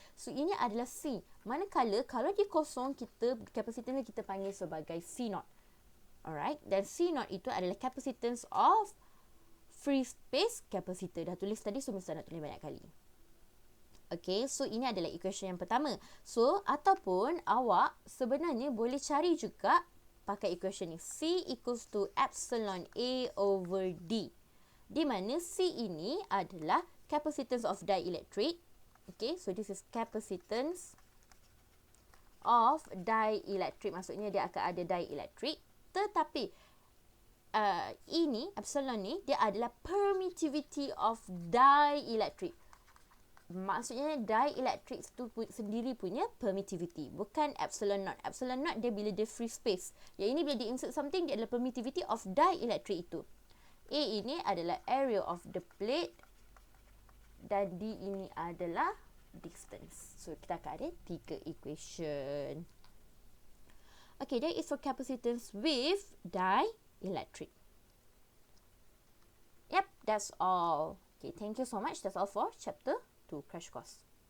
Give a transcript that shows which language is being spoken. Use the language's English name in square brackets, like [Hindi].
[Malay] So, ini adalah C. Manakala, kalau dia kosong, capacitance kita panggil sebagai C0. Alright. Dan C0 itu adalah [English] capacitance of free space capacitor. [Malay] Dah tulis tadi, so Miss nak tulis banyak kali. Okay, so ini adalah equation yang pertama. So, ataupun awak sebenarnya boleh cari juga pakai equation ni. [English] C equals to epsilon A over D. [Malay] Di mana C ini adalah [English] capacitance of dielectric. Okay, so this is capacitance of dielectric. [Malay] Maksudnya dia akan ada dielectric. Tetapi, ini, epsilon ni, dia adalah [English] permittivity of dielectric. [Malay] Maksudnya dielectric tu sendiri punya permittivity, bukan epsilon naught. Epsilon naught dia bila dia free space. Yang ini bila dia insert something, dia adalah permittivity of dielectric itu. A ini adalah [English] area of the plate [Malay] dan D ini adalah distance. So, kita akan ada 3 equation. [English] Okay, that is for capacitance with dielectric. Yep, that's all. Okay, thank you so much. That's all for chapter 2 crash course.